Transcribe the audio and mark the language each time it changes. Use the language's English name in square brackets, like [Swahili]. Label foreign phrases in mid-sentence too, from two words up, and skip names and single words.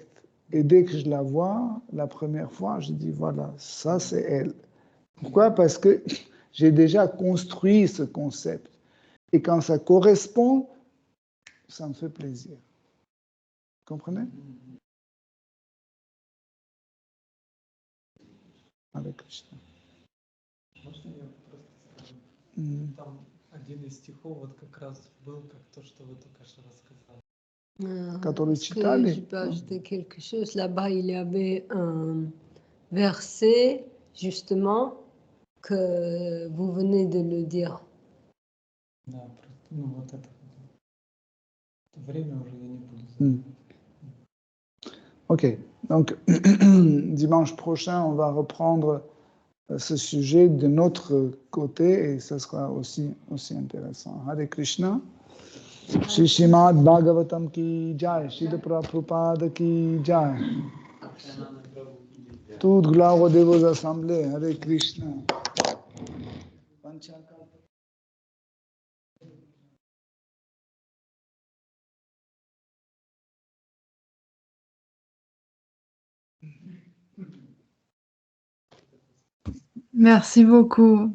[French] Et dès que je la vois, la première fois, je dis, voilà, ça c'est elle. Pourquoi? Parce que j'ai déjà construit ce concept. Et quand ça correspond, ça me fait plaisir. Vous comprenez? Avec Krishna. [Russian] Можно я просто скажу? Мгм. Там один из стихов вот как раз был, как то, что вы только что рассказали. Который [French] Est-ce que [Russian] читали, [French] je peux ajouter quelque chose? Là-bas, il y avait un verset, justement, que vous venez de le dire. [Russian] Да, просто, ну вот это время уже я не буду Hmm. забывать. [French] Ok, donc dimanche prochain, on va reprendre ce sujet de notre côté et ça sera aussi intéressant. [Sanskrit] Hare Krishna. [Hindi] Shri Srimad Bhagavatam ki jai, Shri Prabhupada ki jai. [French] Toute gloire aux dévots assemblés. [Sanskrit] Hare Krishna. [French] Merci beaucoup.